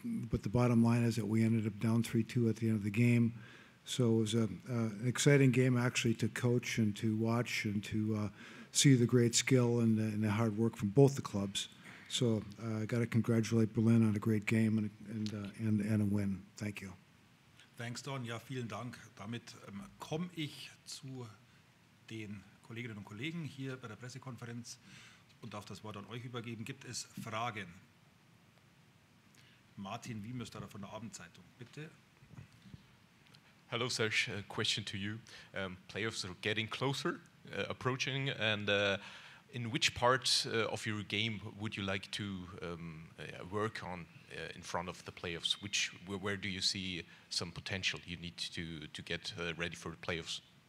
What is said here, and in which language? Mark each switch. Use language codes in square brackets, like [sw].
[en] But the bottom line is that we ended up down 3-2 at the end of the game. So it was an exciting game actually to coach and to watch and to see the great skill and the hard work from both the clubs. So I got to congratulate Berlin on a great game and a win. Thank you. Thanks, [de] Don. Ja, vielen Dank. Damit komme ich zu den Kolleginnen und Kollegen hier bei der Pressekonferenz und darf das Wort an euch übergeben. Gibt es Fragen? Martin Wiemöster von der Abendzeitung, bitte. [en] Hello, Serge. A question to you. Playoffs are getting closer, approaching, and in which part of your game would you like to work on in front of the playoffs? Where do you see some potential you need to get ready for the playoffs?